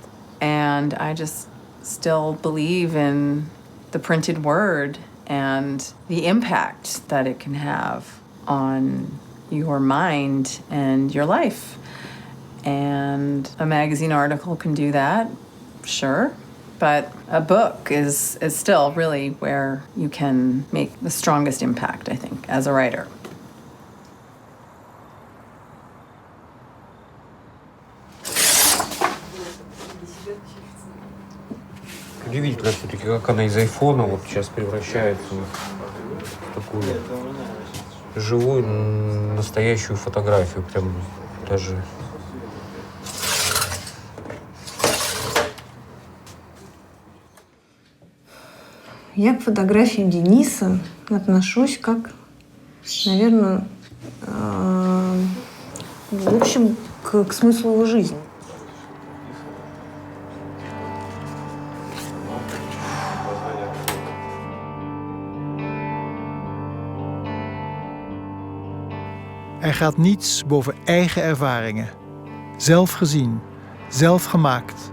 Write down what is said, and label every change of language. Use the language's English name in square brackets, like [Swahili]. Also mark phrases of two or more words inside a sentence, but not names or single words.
[English] And I just still believe in the printed word and the impact that it can have on your mind and your life. And a magazine article can do that, sure. But a book is still really where you can make the strongest impact, I think, as a writer. [Russian] Удивительно все-таки, как она из айфона вот сейчас превращается в такую живую, настоящую фотографию. Прям даже... Я к фотографиям Дениса отношусь как, наверное, в общем, к смыслу его жизни. [Dutch] Er gaat niets boven eigen ervaringen. Zelf gezien, zelf gemaakt.